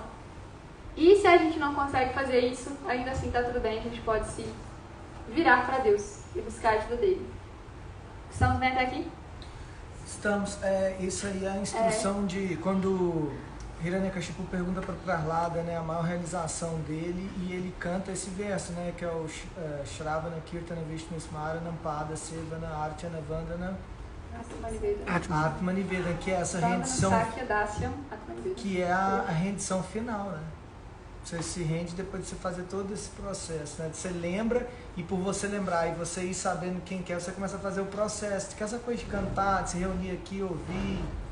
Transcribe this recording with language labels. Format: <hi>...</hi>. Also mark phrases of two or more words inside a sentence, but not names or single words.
<pt>E se a gente não consegue fazer isso, ainda assim está tudo bem, a gente pode se virar para Deus e buscar a ajuda dele. Estamos bem até aqui? Estamos. Isso aí é a instrução de quando Hiranyakashipu pergunta para Prahlada, né, a maior realização dele, e ele canta esse verso, né, que é o</pt> <sa>श्रवण कीर्तन विष्णु स्मरणम् पाद सेवन अर्चन वन्दन आत्मनिवेद,</sa> <pt>que é essa rendição, que é a rendição final, né? Você se rende depois de você fazer todo esse processo, né? Você lembra, e por você lembrar e você ir sabendo quem quer, você começa a fazer o processo. Que essa coisa de cantar, de se reunir aqui, ouvir.</pt>